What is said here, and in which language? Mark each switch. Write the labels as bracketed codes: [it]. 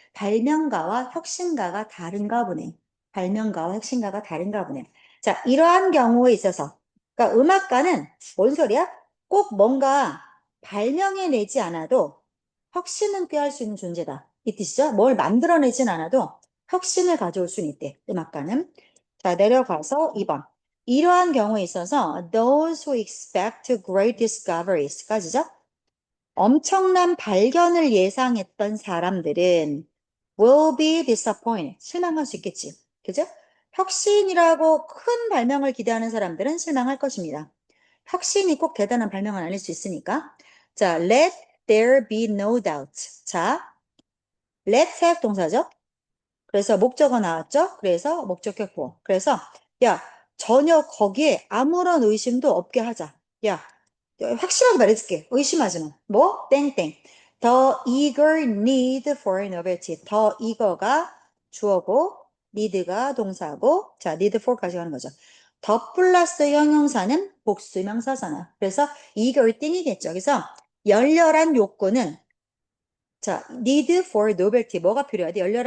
[ko] 발명가와 혁신가가 다른가 보네. 발명가와 혁신가가 다른가 보네. 자, 이러한 경우에 있어서 그러니까 음악가는 뭔 소리야? 꼭 뭔가 발명해내지 않아도 혁신은 꾀할 수 있는 존재다. 이 뜻이죠? 뭘 만들어내진 않아도 혁신을 가져올 수는 있대. 음악가는. 자, 내려가서 2번. 이러한 경우에 있어서 [en] those who expect great discoveries까지죠? [ko] 엄청난 발견을 예상했던 사람들은 [en] will be disappointed. [ko] 실망할 수 있겠지. 그죠? 혁신이라고 큰 발명을 기대하는 사람들은 실망할 것입니다. 혁신이 꼭 대단한 발명은 아닐 수 있으니까. 자, [en] let there be no doubt. [ko] 자, let have 동사죠? 그래서 목적어 나왔죠? 그래서 목적격 보호. 그래서 야, 전혀 거기에 아무런 의심도 없게 하자. 야, 확실하게 말해줄게. 의심하지 마. 뭐? 땡땡. [en] The eager need for novelty. [ko] 더 eager가 주어고 need가 동사고 자, need for까지 가는 거죠. 더 플러스 형용사는 복수명사잖아. 그래서 이걸 띵이겠죠. 그래서 열렬한 욕구는 자, [en] need for novelty [ko] 뭐가 필요하대?